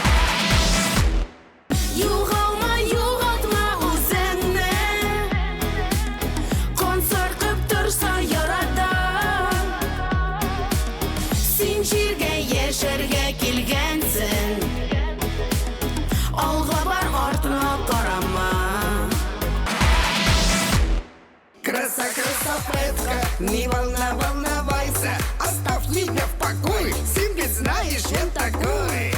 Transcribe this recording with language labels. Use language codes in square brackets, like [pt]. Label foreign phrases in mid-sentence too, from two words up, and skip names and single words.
[tt] Югалма, югалтма үзеңне. Концерт кып торса ярата. Син җиргә яшәргә килгәнсең. Алга бар, артыңа карама. [ru] Красотка, не волновайся, оставь меня в покое, сам ведь знаешь, я такой.